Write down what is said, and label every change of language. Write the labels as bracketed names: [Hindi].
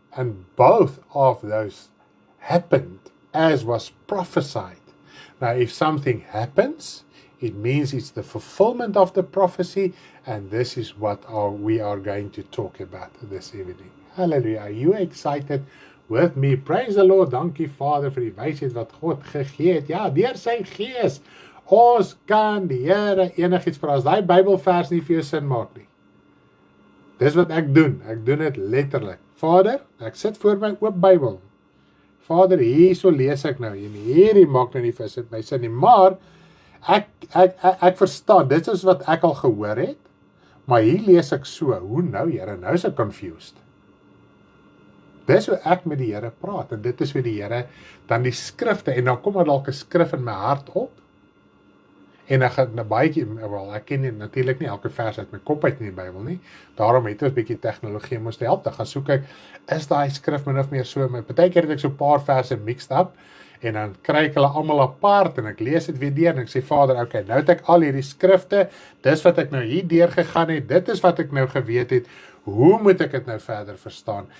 [English] And both of those happened as was prophesied. Now, if something happens, it means it's the fulfillment of the prophecy, and this is what we are going to talk about this evening. Hallelujah. Are you excited with me? Praise the Lord. [Afrikaans] Dankie Vader vir die wysheid wat God gegee het. Ja, deur sy gees. Ons kan die Here enigiets vra. As daai Bybelvers nie vir jou sin maak nie. Dis wat ek doen. Ek doen dit letterlik. Vader, ek sit voor my oop Bybel. Vader, hierso lees ek nou. En hierdie maak nou nie vir my sin nie. Maar ek verstaan. Dit is wat ek al gehoor het. Maar hier lees ek so. Hoe nou, Here? Nou is ek confused. Dis hoe ek met die Here praat, en dit is hoe die Here dan die skrifte, en dan kom dalk 'n skrif in my hart op, en ek gaan baie keer, wel, ek ken natuurlik nie elke vers uit my kop uit in die Bybel nie, daarom het ons 'n bietjie tegnologie moes help, dan gaan soek ek, is daai skrif min of meer so, maar partykeer het ek so 'n paar verse mixed up, en dan kry ek hulle almal apart, en ek lees dit weer deur, en ek sê, Vader, okay, nou het ek al hierdie skrifte, dis wat ek nou hier deur gegaan het, dit is wat ek nou geweet het, hoe moet ek dit nou verder verstaan?